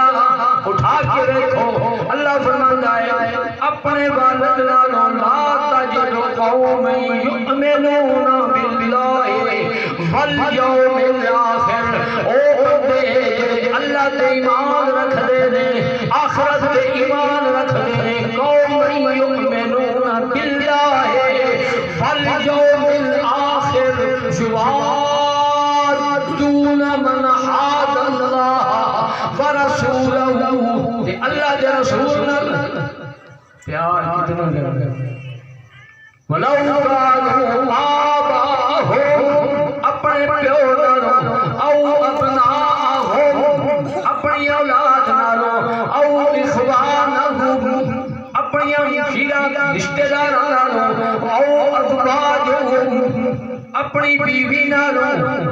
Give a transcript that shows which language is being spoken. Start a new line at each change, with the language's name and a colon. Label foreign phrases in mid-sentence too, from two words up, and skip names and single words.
Urdu: اٹھا کے دیکھو اللہ فرماتا ہے
Punjabi: اپنے والد
Arabic: لالو لا تجدو قوم یؤمنون باللہ والیوم الآخر
Punjabi: او بندے اللہ تے ایمان رکھ دے آخرت تے ایمان رکھ دے
Arabic: قوم یؤمنون باللہ والیوم الآخر یوادون من حاد اللہ ورسولہ
Punjabi: اللہ دے رسول پیار کتنا کرتے
Arabic: ولو کانوا آباءہم
Punjabi: اپنے پیو نالو
Arabic: او ابناءہم
Punjabi: اپنی اولاد نالو
Arabic: او اخوانہم
Punjabi: اپنی رشتہ دار نالو
Arabic: او ازواجہم
Punjabi: اپنی بیوی نالو